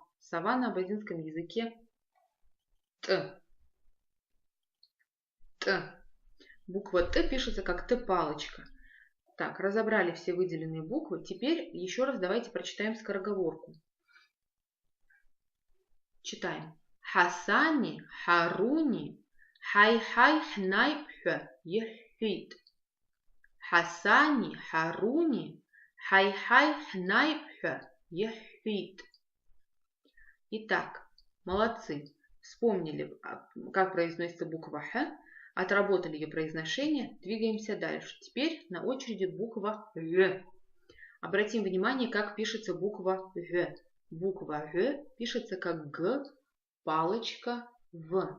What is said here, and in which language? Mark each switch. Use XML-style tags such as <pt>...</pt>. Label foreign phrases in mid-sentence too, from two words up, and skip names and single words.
<ru>Сова на абазинском языке Т. Т. Буква Т пишется как Т-палочка. Так, разобрали все выделенные буквы. Теперь еще раз давайте прочитаем скороговорку. Читаем.</ru> <abq>Хасани, Харуни, хай-хай, хнайпхэ, ехфит. Хасани, Харуни, хай-хай, хнайпхэ, ехфит.</abq> <ru>Итак, молодцы. Вспомнили, как произносится буква Х. Отработали ее произношение, двигаемся дальше. Теперь на очереди буква Г. Обратим внимание, как пишется буква Г. Буква Г пишется как Г, палочка, В.</ru>